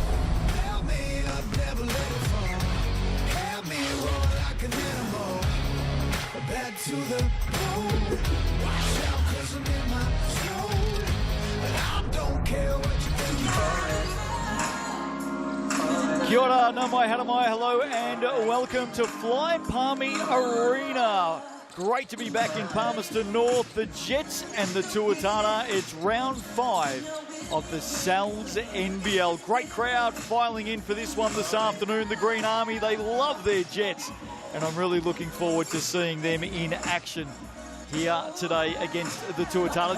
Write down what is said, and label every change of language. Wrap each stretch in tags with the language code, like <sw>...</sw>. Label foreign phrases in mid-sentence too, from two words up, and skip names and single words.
<en>Back to the road. Watch out, 'cause I'm in my zone. But I don't care what you do.</en> <mi>Kia ora, nau mai, hara mai,</mi> <en>hello and welcome to Fly Palmy Arena. Great to be back in Palmerston North, the Jets and the Tuatara. It's round 5 of the Cells NBL. Great crowd filing in for this one this afternoon. The Green Army, they love their Jets, and I'm really looking forward to seeing them in action here today against the Tuatara.</en>